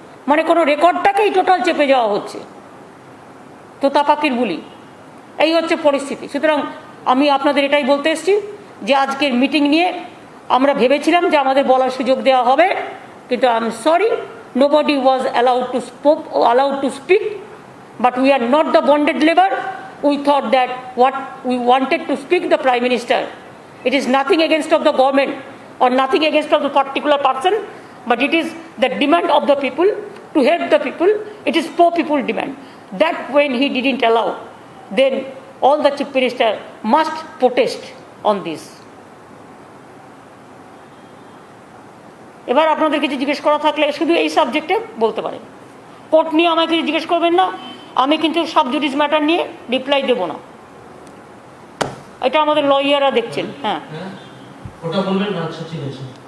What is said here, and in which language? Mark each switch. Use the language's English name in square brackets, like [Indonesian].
[Bangla] মানে কোনো রেকর্ডটাকেই টোটাল চেপে যাওয়া হচ্ছে। তো তাপাকির বুলি, এই হচ্ছে পরিস্থিতি। সুতরাং আমি আপনাদের এটাই বলতে এসেছি যে আজকের মিটিং নিয়ে আমরা ভেবেছিলাম যে আমাদের বলার সুযোগ দেওয়া হবে, কিন্তু [English] I am sorry, nobody was allowed to speak, but we are not the bonded labor. We thought that what we wanted to speak the Prime Minister. It is nothing against of the government or nothing against of the particular person. but it is the demand of the people to help the people. It is poor people demand. That when he didn't allow, then all the chief minister must protest on this. [Bangla] এবার আপনাদের কিছু জিজ্ঞেস করা থাকলে শুধু এই সাবজেক্টে বলতে পারেন। কোর্ট নিয়ে আমাকে জিজ্ঞেস করবেন না, আমি কিন্তু সাব জুডিস ম্যাটার নিয়ে রিপ্লাই দেব না। এটা আমাদের লয়াররা দেখছেন। হ্যাঁ, ওটা বলবেন না। আচ্ছা, ঠিক আছে।